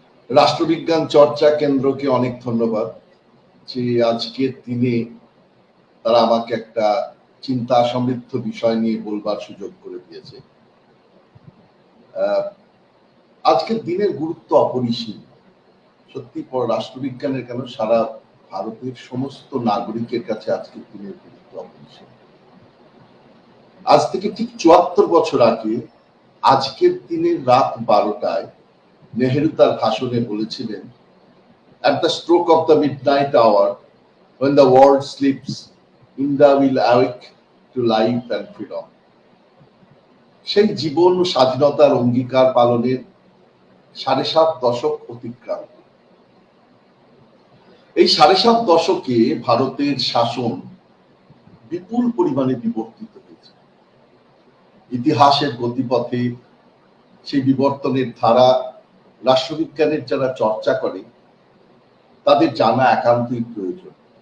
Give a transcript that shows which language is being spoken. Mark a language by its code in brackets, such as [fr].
[bn] রাষ্ট্রবিজ্ঞান চর্চা কেন্দ্রকে অনেক ধন্যবাদ যে আজকের দিনে তারা আমাকে একটা চিন্তা সমৃদ্ধ বিষয় নিয়ে বলবার সুযোগ করে দিয়েছে। আজকের দিনের গুরুত্ব অপরিসীম। সত্যি রাষ্ট্রবিজ্ঞানের কেন সারা ভারতের সমস্ত নাগরিকের কাছে আজকের দিনের গুরুত্ব অপরিসীম। আজ থেকে ঠিক ৭৪ বছর আগে আজকের দিনের রাত ১২টায় নেহেরু তার ভাষণে বলেছিলেন, [en] at the stroke of the midnight hour, when the world sleeps, India will awake to life and freedom. [bn] সেই জীবন ও স্বাধীনতার অঙ্গীকার পালনের ৭.৫ দশক অতিক্রান্ত। এই ৭.৫ দশকে ভারতের শাসন বিপুল পরিমাণে বিবর্তিত হয়েছে। ইতিহাসের গতিপথে সেই বিবর্তনের ধারা রাষ্ট্রবিজ্ঞানের যারা চর্চা করে তাদের জানা একান্তই প্রয়োজন।